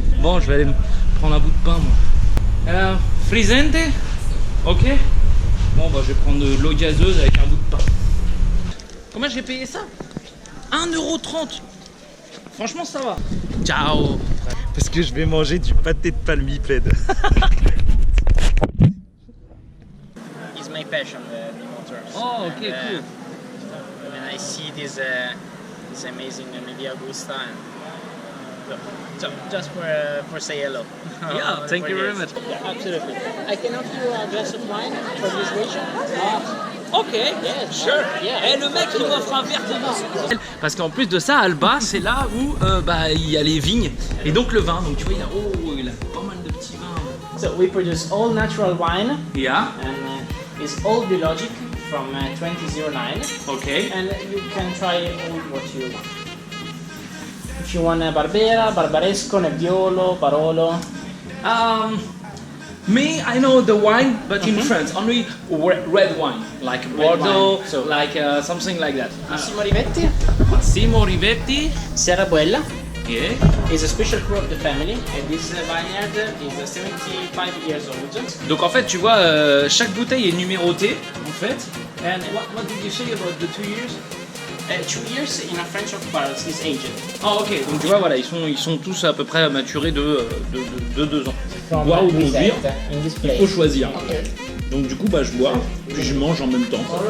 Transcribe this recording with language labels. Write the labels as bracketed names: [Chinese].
[French] Bon, je vais aller me prendre un bout de pain moi. Frizzante. Ok. Bon bah je vais prendre de l'eau gazeuse avec un bout de pain. Combien j'ai payé ça? 1,30 €. Franchement ça va. Ciao. Parce que je vais manger du pâté de palmipède. [English] It's my passion, the motors. Oh ok cool. When I see this amazing Media Agusta, and so just for say hello. Yeah, thank you very much. Yeah, absolutely. I can offer you a glass of wine for this region. Ok, Yeah, sure. Yeah. [French] Et le mec il m'offre un verre de vin. Parce qu'en plus de ça, Alba c'est là où il y a les vignes et donc le vin. Donc tu vois il a pas mal de petits vins. [English] So we produce all natural wine, Yeah. and it's all biologic from 2009. Ok. And you can try all what you want. If you want Barbera, Barbaresco, Nebbiolo, Barolo. Me, I know the wine, but in France only red wine, like Bordeaux, wine, so- like something like that. Massimo Rivetti, Massimo Rivetti. Serrabuella Yeah. is a special crew of the family, and this vineyard is 75 years old. [French] Donc en fait, tu vois, chaque bouteille est numérotée, en fait. [English] And what did you say about the 2 years? 2 years in a French oak barrels is aged. [French] Ah ok, donc tu vois, voilà, ils sont tous à peu près maturés de 2 ans. Boire ou conduire, [English] in this [French] il [English] place. [French] faut choisir. Donc du coup, bah, je bois, puis je mange en même temps.